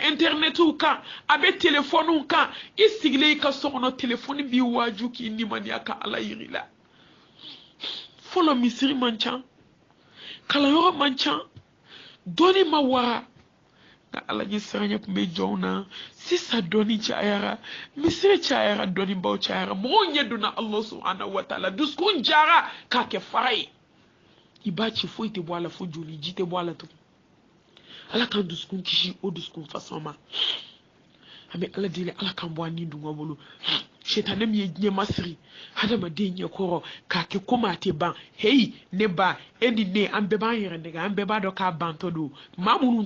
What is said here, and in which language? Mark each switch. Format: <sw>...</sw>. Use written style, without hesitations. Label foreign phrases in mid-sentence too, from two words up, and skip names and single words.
<bm>internetiw kan a bɛ telefɔniw kan i sigilen i ka so kɔnɔ telefɔni b'i waaju k'i nimaniya ka ala yiri la fɔlɔ misiri man ca kalayɔrɔ man ca dɔnni ma wara nka ala ɲɛ siranya tun bɛ jɔnw na sisan dɔnni cayara misiri cayara dɔnnibaw cayara mɔgɔw ɲɛ donna</bm> <ar>الله سبحانه و تعالى</ar> <bm>dusukun jara k'a kɛ fara ye i b'a ci foyi tɛ bɔ a la fo joli ji tɛ bɔ a la tugun ala kan dusukun kisi o dusukun fasɔn ma an bɛ ala deli ala kan bɔ an ni dunga bolo shetane mi ye diɲɛ masiri hadamaden ɲɛ kɔrɔ k'a kɛ komi a tɛ ban heyi ne ba e ni ne an bɛɛ b'an yɛrɛ nɛgɛ an bɛɛ b'a dɔn k'a bantɔ don maa minnu</bm>